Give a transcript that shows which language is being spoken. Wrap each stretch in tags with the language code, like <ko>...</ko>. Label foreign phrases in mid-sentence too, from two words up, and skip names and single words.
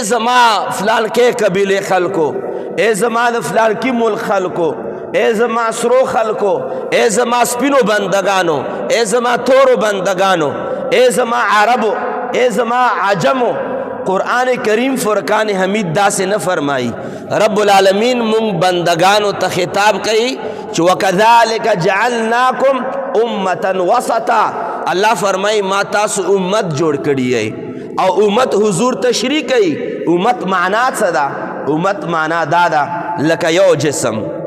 <ps>زما فلان کې قبیله خلکو ای زما د فلان کې ملک خلکو ای زما سرو خلکو ای زما سپینو بندگانو ای زما تورو بندگانو ای زما عربو ای زما عجمو قرآن کریم فرقان حمید دا سے نہ فرمائی رب العالمین مونږ بندگانو ته خطاب کوي چې</ps> <ar>وکذالک جعلناکم امتا وسطا</ar> <ps>الله فرمائی ما تاسو امت جوړ کړی او امت حضور تشریح کوي امت معنا څه ده امت معنا دا ده لکه یو جسم</ps>